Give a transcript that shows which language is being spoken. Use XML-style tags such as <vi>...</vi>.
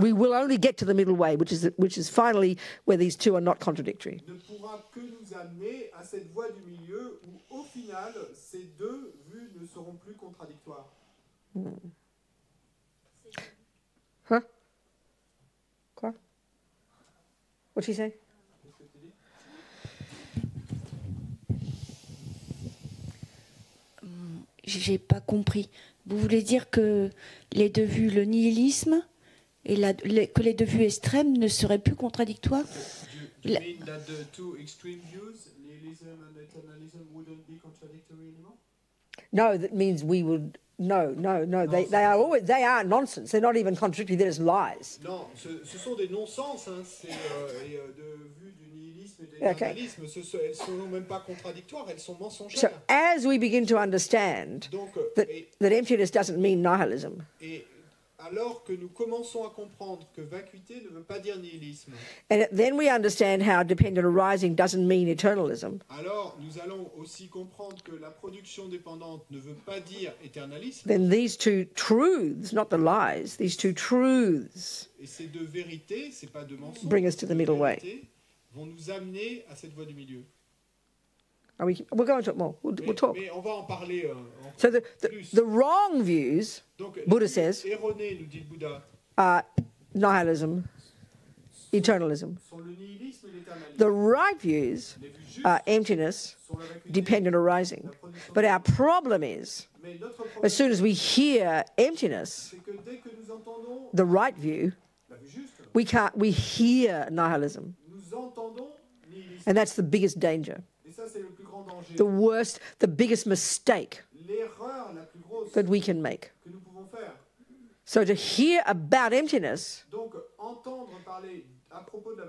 <en>We will only get to the middle way, which is finally where these two are not contradictory.</en> <fr>ne pourra que nous amener à cette voie du milieu où, au final, ces deux vues ne seront plus contradictoires.</fr> <en>Huh?</en> <fr>Quoi?</fr> <en>What'd she say?</en> <fr>Qu'est-ce que tu dis? J'ai pas compris. Vous voulez dire que les deux vues, le nihilisme et que les deux vues extrêmes ne seraient plus contradictoires?</fr> <en>Do you mean that the two extreme views, nihilism and eternalism, wouldn't be contradictory anymore? No, that means we would. No. They are nonsense. They're not even contradictory. They're just lies.</en> <fr>Non, ce sont des non-sens, hein, c'est de vue du nihilisme et de l'éternalisme. Elles ne sont même pas contradictoires, elles sont mensongères.</fr> <en>So as we begin to understand</en> <fr>Donc,</fr> <en>that emptiness doesn't mean nihilism,</en> <fr>et alors que nous commençons à comprendre que vacuité ne veut pas dire nihilisme,</fr> <en>and then we understand how dependent arising doesn't mean eternalism,</en> <fr>alors nous allons aussi comprendre que la production dépendante ne veut pas dire éternalisme,</fr> <en>then these two truths, not the lies, these two truths</en> <fr>et ces deux vérités, c'est pas deux mensonges,</fr> <en>bring us to the middle way.</en> <fr>vont nous amener à cette voie du milieu.</fr> <en>We're going to talk more. We'll talk.</en> <fr>Mais on va en parler</fr> <en>So</en> <fr>plus.</fr> <en>the wrong views,</en> <fr>Donc,</fr> <en>Buddha</en> <fr>les</fr> <en>says,</en> <fr>erronés, nous dit le Bouddha,</fr> <en>are nihilism, eternalism.</en> <fr>sont le nihilisme et l'éternalisme.</fr> <en>The right views</en> <fr>Les vues justes</fr> <en>are emptiness,</en> <fr>sont la vacuité,</fr> <en>dependent arising.</en> <fr>la production</fr> <en>But our problem is,</en> <fr>Mais notre problème,</fr> <en>as soon as we hear emptiness,</en> <fr>c'est que dès que nous entendons</fr> <en>the right view,</en> <fr>la vue juste,</fr> <en>we hear nihilism.</en> <fr>nous entendons nihilisme.</fr> <en>And that's the biggest danger.</en> <fr>Et ça, c'est le plus grand danger.</fr> <en>The worst, the biggest mistake</en> <fr>L'erreur la plus grosse,</fr> <en>that we can make.</en> <fr>que nous pouvons faire.</fr> <en>So to hear about emptiness</en> <fr>Donc, entendre parler à propos de la</fr>